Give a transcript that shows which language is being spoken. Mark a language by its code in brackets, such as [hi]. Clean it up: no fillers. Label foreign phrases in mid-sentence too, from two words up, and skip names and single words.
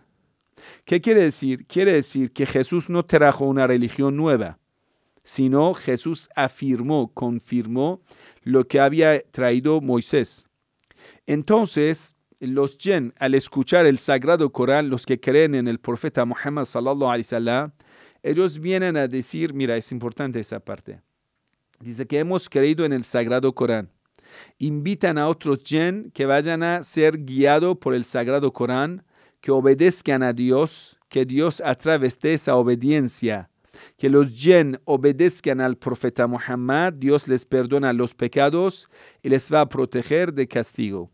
[es] ¿Qué quiere decir? Quiere decir que Jesús no trajo una religión nueva, sino Jesús confirmó lo que había traído Moisés. Entonces, los jinn, al escuchar el Sagrado Corán, los que creen en el profeta Muhammad [ar] صلى الله عليه وسلم, [es] ellos vienen a decir, mira, es importante esa parte. Dice que hemos creído en el Sagrado Corán. Invitan a otros jinn que vayan a ser guiados por el Sagrado Corán, que obedezcan a Dios, que Dios a través de esa obediencia, que los jinn obedezcan al profeta Muhammad, Dios les perdona los pecados y les va a proteger de castigo.